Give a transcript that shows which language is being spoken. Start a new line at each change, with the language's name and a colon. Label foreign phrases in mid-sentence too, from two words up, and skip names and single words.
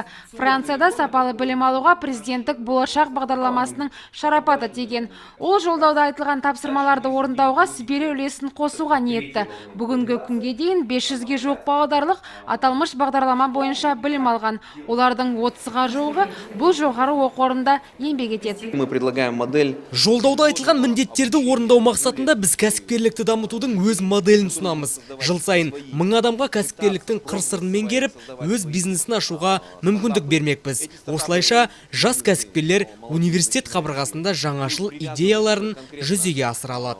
Kazakh: Францияда сапалы білім алуға президенттік болашақ бағдарламасының шарапаты тиген. Ол жолдауда айтылған тапсырмаларды орындауға сүбелі үлесін қосуға ниетті. Бүгінгі күнге дейін 500-ге жуық павлодарлық аталмыш бағдарлама бойынша білім алған. Олардың 30-ға жуығы бұл жоғары оқу орнында еңбек етеді.
Russian: Мы предлагаем модель.
Kazakh: Жолдауда айтылған міндеттерді орындау мақсатында біз кәсіпкерлікті дамытудың өз моделін ұсынамыз. Жыл сайын 1000 адамға кәсіпкерліктің қыр-сырын меңгеріп, өз бизнесін ашуға мүмкіндік бермекпіз. Осылайша жас кәсіпкерлер университет қабырғасында жаңашыл идеяларын жүзеге асыра алады.